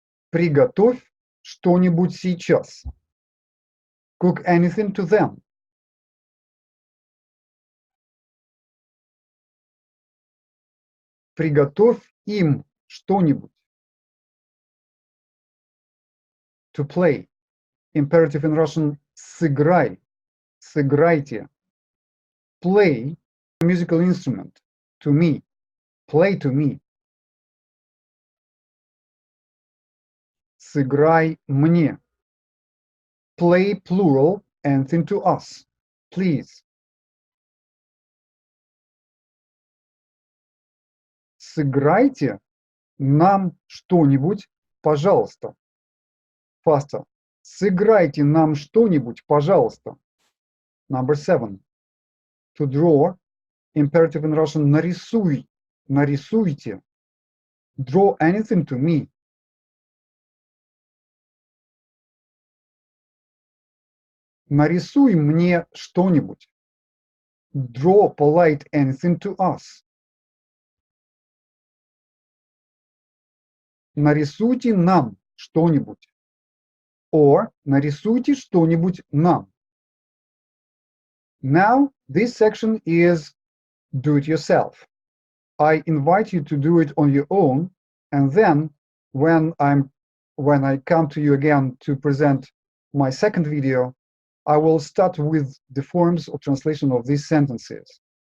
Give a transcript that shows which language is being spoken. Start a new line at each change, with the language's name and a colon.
Russian: Приготовь что-нибудь сейчас.
English: Cook anything to them.
Russian: Приготовь им что-нибудь.
English: To play. Imperative in Russian
Russian: сыграй. Сыграйте.
English: Play a musical instrument. To me. Play to me.
Russian: Сыграй мне.
English: Play plural, anything to us. Please.
Russian: Сыграйте нам что-нибудь, пожалуйста.
English: Faster.
Russian: Сыграйте нам что-нибудь, пожалуйста.
English: Number 7. To draw. Imperative in Russian
Russian: нарисуй. Нарисуйте.
English: Draw anything to me.
Russian: Нарисуй мне что-нибудь.
English: Draw polite anything to us.
Russian: Нарисуйте нам что-нибудь. Or нарисуйте что-нибудь нам.
English: Now, this section is do it yourself. I invite you to do it on your own, and then when I come to you again to present my second video, I will start with the forms of translation of these sentences.